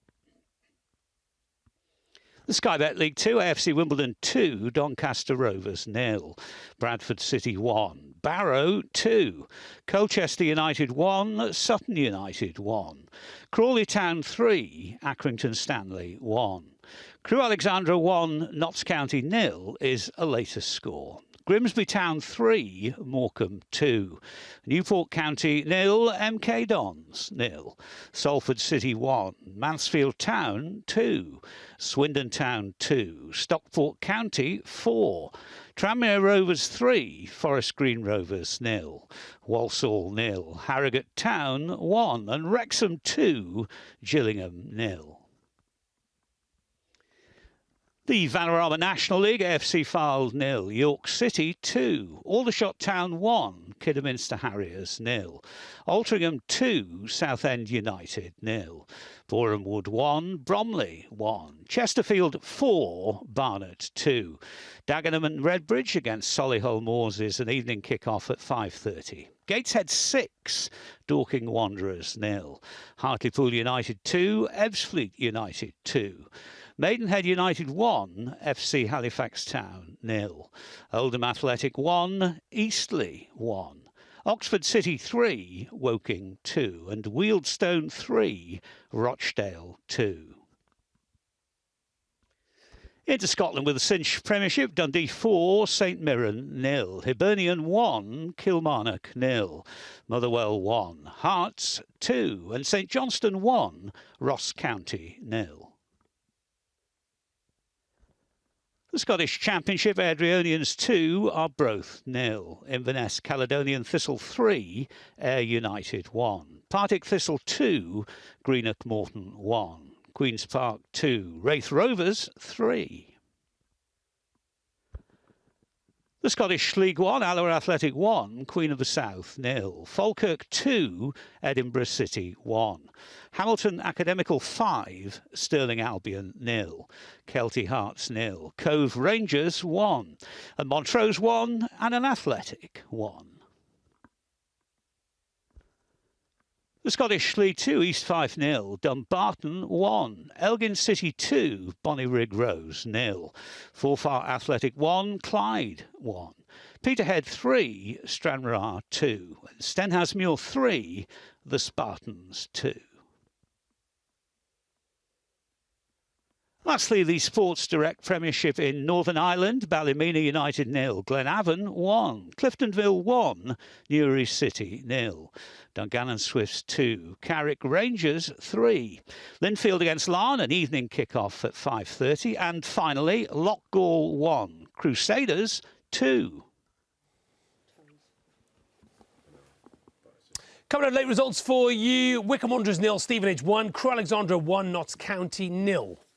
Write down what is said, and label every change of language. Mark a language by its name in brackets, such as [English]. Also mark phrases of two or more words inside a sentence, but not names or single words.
[English] The Sky Bet League 2, AFC Wimbledon 2, Doncaster Rovers 0. Bradford City 1. Barrow 2, Colchester United 1, Sutton United 1, Crawley Town 3, Accrington Stanley 1, Crewe Alexandra 1, Notts County 0 is a latest score. Grimsby Town 3, Morecambe 2, Newport County 0, MK Dons 0, Salford City 1, Mansfield Town 2, Swindon Town 2, Stockport County 4, Tranmere Rovers 3, Forest Green Rovers 0, Walsall 0, Harrogate Town 1 and Wrexham 2, Gillingham 0. The Vanarama National League, AFC Fylde 0, York City 2, Aldershot Town 1, Kidderminster Harriers 0, Altrincham 2, Southend United 0, Boreham Wood 1, Bromley 1, Chesterfield 4, Barnet 2, Dagenham and Redbridge against Solihull Moors is an evening kick-off at 5:30. Gateshead 6, Dorking Wanderers 0, Hartlepool United 2, Ebbsfleet United 2, Maidenhead United 1, FC Halifax Town 0, Oldham Athletic 1, Eastleigh 1, Oxford City 3, Woking 2, and Wealdstone 3, Rochdale 2. Into Scotland with the Cinch Premiership, Dundee 4, St Mirren 0, Hibernian 1, Kilmarnock 0, Motherwell 1, Hearts 2, and St Johnstone 1, Ross County 0. The Scottish Championship, Adrionians 2, Arbroath 0, Inverness Caledonian Thistle 3, Ayr United 1, Partick Thistle 2, Greenock Morton 1, Queen's Park 2, Wraith Rovers 3. The Scottish League 1, Alloa Athletic 1, Queen of the South 0, Falkirk 2, Edinburgh City 1, Hamilton Academical 5, Stirling Albion 0, Kelty Hearts 0, Cove Rangers 1, and Montrose 1, and an Athletic 1. The Scottish League 2, East Fife 0, Dumbarton 1, Elgin City 2, Bonnyrigg Rose 0, Forfar Athletic 1, Clyde 1, Peterhead 3, Stranraer 2, and Stenhousemuir 3, the Spartans 2. Lastly, the Sports Direct Premiership in Northern Ireland, Ballymena United 0, Glenavon 1, Cliftonville 1, Newry City 0, Dungannon Swifts 2, Carrick Rangers 3, Linfield against Larne, an evening kick-off at 5:30, and finally Lochgall 1, Crusaders 2. Coming up, late results for you: Wycombe Wanderers 0, Stevenage 1, Crewe Alexandra 1, Notts County 0.